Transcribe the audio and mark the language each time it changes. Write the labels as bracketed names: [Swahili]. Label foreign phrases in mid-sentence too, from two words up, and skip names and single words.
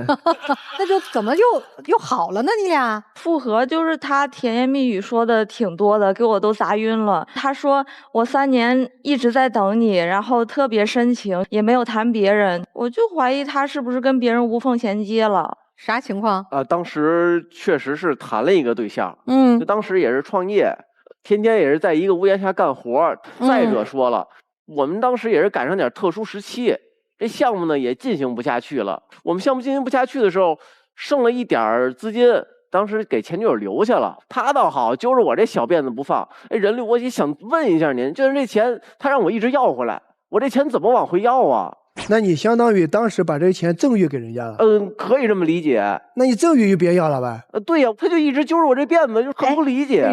[Chinese] 那就怎麼又好了呢？你倆復合就是他甜言蜜語說的挺多的，給我都砸暈了。他說我3年一直在等你，然後特別深情，也沒有談別人。我就懷疑他是不是跟別人無縫銜接了。啥情況？當時確實是談了一個對象，就當時也是創業，天天也是在一個屋檐下幹活。再者說了，我們當時也是趕上點特殊時期，這項目呢也進行不下去了。我們項目進行不下去的時候，剩了一點資金，當時給前女友留下了。他倒好，揪着我這小辫子不放。人律，我也想問一下您，就是這錢他讓我一直要回來，我這錢怎麼往回要啊？那你相當於當時把這錢贈予給人家了。可以這麼理解。那你贈予就別要了呗。對呀，他就一直揪着我這辫子，就很不理解。